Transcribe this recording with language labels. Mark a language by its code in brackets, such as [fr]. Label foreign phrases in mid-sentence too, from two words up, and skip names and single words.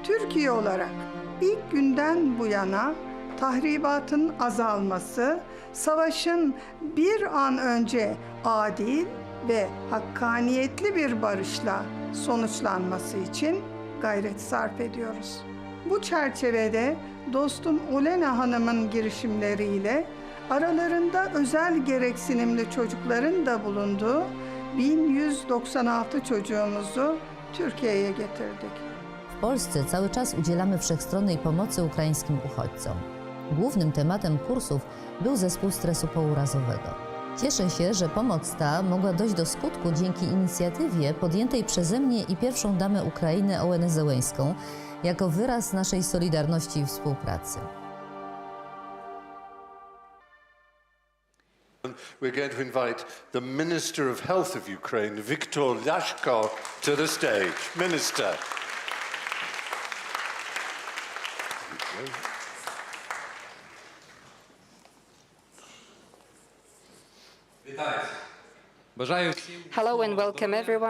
[tr] Türkiye olarak ilk günden bu yana tahribatın azalması, savaşın bir an önce adil ve hakkaniyetli bir barışla sonuçlanması için gayret sarf ediyoruz. Bu çerçevede dostum Olena Hanım'ın girişimleriyle aralarında özel gereksinimli çocukların da bulunduğu 1196 çocuğumuzu Türkiye'ye getirdik. [pl] W Polsce cały czas udzielamy wszechstronnej pomocy ukraińskim uchodźcom. Głównym tematem kursów był zespół stresu pourazowego. Cieszę się, że pomoc ta mogła dojść do skutku dzięki inicjatywie podjętej przeze mnie i pierwszą damę Ukrainy Olenę Zełenськą jako wyraz naszej solidarności i współpracy. [en] We're going to invite the Minister of Health of Ukraine, Viktor Lashko, to the stage. Minister. Hello and welcome everyone.